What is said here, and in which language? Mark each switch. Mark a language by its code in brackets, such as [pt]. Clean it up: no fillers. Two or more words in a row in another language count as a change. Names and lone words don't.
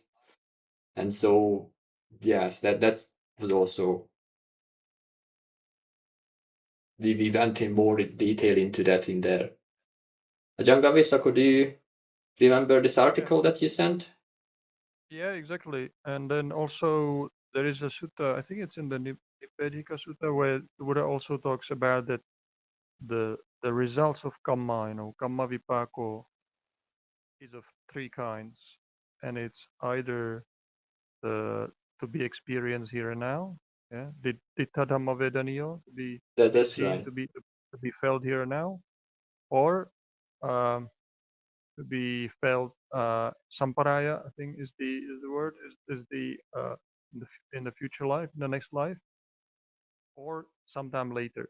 [en] And so, yes, that's was also, we went in more detail into that in there. Ajangavisa, could you remember this article that you sent? Yeah, exactly. And then also there is a sutta, I think it's in the Nipedika Sutta, where the Buddha also talks about that the results of kamma, [pi] kamma vipako [en] is of three kinds, and it's either to be experienced here and now, Yeah, [pi] Ditta Dhamma Vedaniyo, [en] to be That's seen, right. to be felt here and now, or to be felt samparaya, I think is the word, is the in the future life, in the next life, or sometime later.